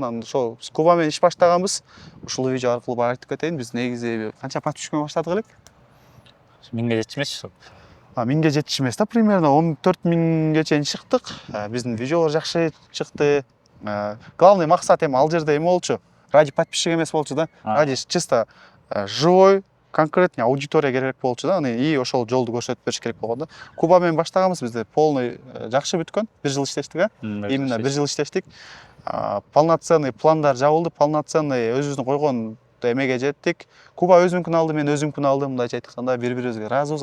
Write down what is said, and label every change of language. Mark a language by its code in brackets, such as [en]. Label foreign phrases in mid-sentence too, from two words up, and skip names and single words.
[ky] Анан ошол биз Куба менен иш баштаганбыз. Ушул видео аркылуу айтып кетейин. Биз негизи канча подписчикпен баштадык элек? 1000ге жетишмеш. 1000ге жетиш эмес да, примерно 14 000ге чейин чыктык. Биздин видеолор жакшы чыкты. Главный максат эми ал жерде эме болчу. Ради подписчик эмес болчу да. [ru] Ради чисто живой, конкретный аудитория [ky] керек болчу да. И ошол жолду көрсөтүп бериш керек болгон да. Куба менен баштаганбыз, бизде полный жакшы бүткөн. 1 жыл иштештик, именно 1 жыл иштештик. Полноценный пландар жабылды, полноценный өзүбүздүн койгон эмеге жеттик. Куба өзүнкүн алды, мен өзүмкүн алдым. Мындайча айтканда бири-бирибизге разыбыз.